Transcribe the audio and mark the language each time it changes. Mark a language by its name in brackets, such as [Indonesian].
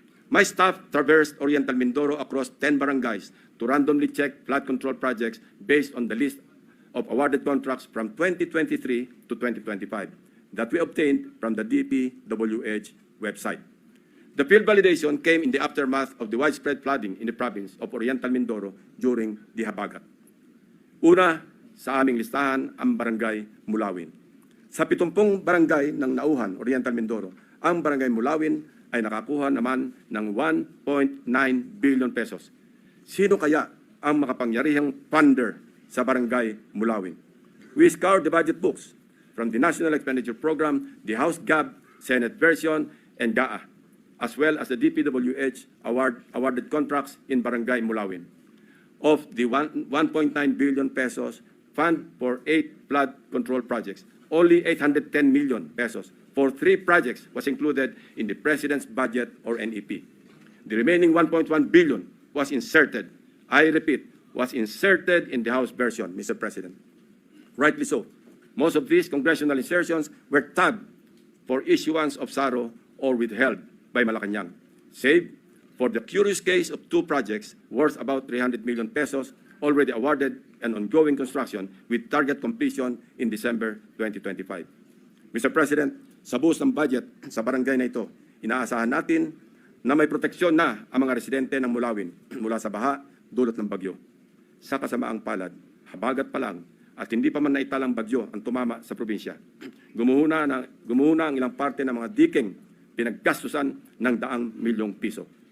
[English] My staff traversed Oriental Mindoro across 10 barangays to randomly check flood control projects based on the list of awarded contracts from 2023 to 2025 that we obtained from the DPWH website. The field validation came in the aftermath of the widespread flooding in the province of Oriental Mindoro during the Habagat. [Filipino] Una sa aming listahan ang Barangay Mulawin. Sa 70 barangay ng Nauhan, Oriental Mindoro, ang Barangay Mulawin ay nakakuha naman ng 1.9 billion pesos. Sino kaya ang makapangyarihang funder sa Barangay Mulawin? [English] We scoured the budget books from the National Expenditure Program, the House GAB, Senate version, and GAA. as well as the DPWH awarded contracts in Barangay Mulawin. Of the 1.9 billion pesos fund for 8 flood control projects, only 810 million pesos for 3 projects was included in the President's budget or NEP. The remaining 1.1 billion was inserted, I repeat, was inserted in the House version, Mr. President. Rightly so. Most of these congressional insertions were tabbed for issuance of SARO or withheld by Malacanang, save for the curious case of 2 projects worth about 300 million pesos already awarded and ongoing construction with target completion in December 2025. Mr. [Filipino] President, sa buhos ng budget sa barangay na ito, inaasahan natin na may proteksyon na ang mga residente ng Mulawin mula sa baha dulot ng bagyo. Sa kasamaang palad, habagat pa lang at hindi pa man naitalang bagyo ang tumama sa probinsya. Gumuhuna ang ilang parte ng mga diking pinaggastusan ng daang milyong piso.